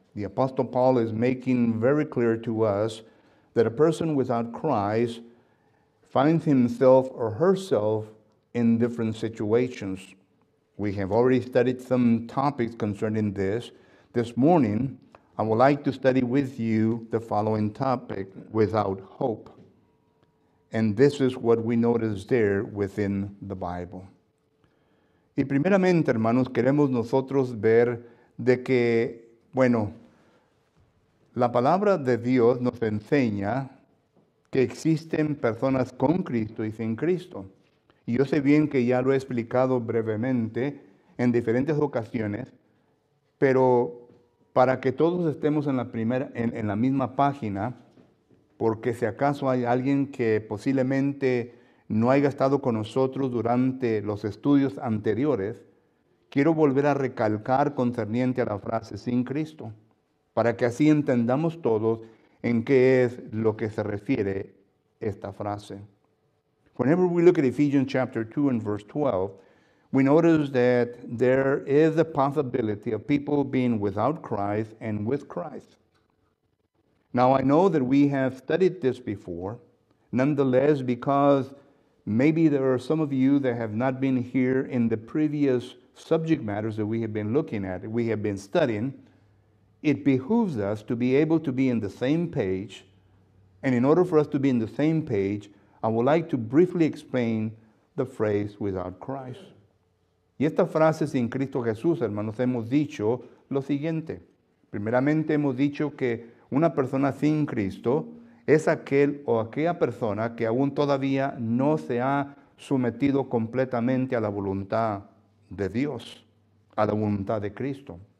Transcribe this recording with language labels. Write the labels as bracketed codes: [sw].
[en] The Apostle Paul is making very clear to us that a person without Christ finds himself or herself in different situations. We have already studied some topics concerning this. This morning, I would like to study with you the following topic, without hope. And this is what we notice there within the Bible. [es] Y primeramente, hermanos, queremos nosotros ver de que, bueno, la palabra de Dios nos enseña que existen personas con Cristo y sin Cristo. Y yo sé bien que ya lo he explicado brevemente en diferentes ocasiones, pero para que todos estemos en la misma página, porque si acaso hay alguien que posiblemente no haya estado con nosotros durante los estudios anteriores, quiero volver a recalcar concerniente a la frase sin Cristo, para que así entendamos todos en qué es lo que se refiere esta frase. [en] Whenever we look at Ephesians chapter 2 and verse 12, we notice that there is a possibility of people being without Christ and with Christ. Now, I know that we have studied this before. Nonetheless, because maybe there are some of you that have not been here in the previous subject matters that we have been looking at, we have been studying, it behooves us to be able to be in the same page. And in order for us to be in the same page, I would like to briefly explain the phrase without Christ. [es] Y esta frase sin Cristo Jesús, hermanos, hemos dicho lo siguiente. Primeramente hemos dicho que una persona sin Cristo es aquel o aquella persona que aún todavía no se ha sometido completamente a la voluntad de Dios, a la voluntad de Cristo.